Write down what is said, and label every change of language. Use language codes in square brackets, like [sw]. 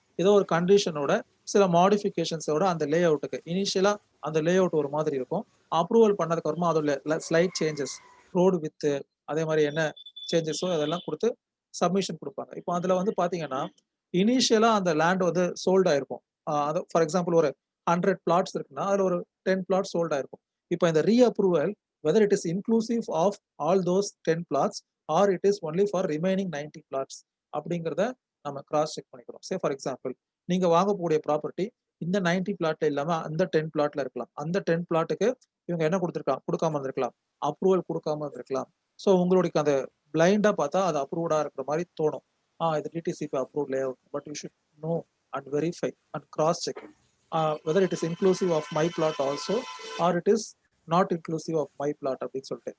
[ta] ஏதோ ஒரு கண்டிஷனோட சில மாடிஃபிகேஷன்ஸோட அந்த லே அவுட்டுக்கு இனிஷியலா அந்த லே அவுட் ஒரு மாதிரி இருக்கும். அப்ரூவல் பண்ணதுக்கு அப்புறமா அதோட ஸ்லைட் சேஞ்சஸ், ரோடு வித்து அதே மாதிரி என்ன சேஞ்சஸோ அதெல்லாம் கொடுத்து சப்மிஷன் கொடுப்பாங்க. இப்போ அதுல வந்து பாத்தீங்கன்னா இனிஷியலா அந்த லேண்ட் வந்து சோல்ட் ஆயிருக்கும். அது ஃபார் எக்ஸாம்பிள் ஒரு 100 பிளாட்ஸ் இருக்குன்னா அதுல ஒரு 10 பிளாட் சோல்ட் ஆயிருக்கும். இப்போ இந்த approval [en] whether it is inclusive of all those 10 plots or it is only for remaining 90 plots [ta] அப்படிங்கிறத நம்ம கிராஸ் செக் பண்ணிக்கிறோம். சே ஃபார் எக்ஸாம்பிள் நீங்க வாங்கக்கூடிய ப்ராப்பர்ட்டி இந்த 90 பிளாட்ல இல்லாம அந்த 10 பிளாட்ல இருக்கலாம். அந்த 10 பிளாட்டுக்கு இவங்க என்ன கொடுக்காம இருந்திருக்கலாம், அப்ரூவல் கொடுக்காம இருந்திருக்கலாம். ஸோ உங்களுக்கு அந்த பிளைண்டா பார்த்தா அது அப்ரூவ்டா இருக்கிற மாதிரி தோணும். இது DTCP approve lay out, [en] but you should know and verify and cross check whether it is inclusive of my plot also or it is not inclusive of my plot [ta] அப்படின்னு சொல்லிட்டு.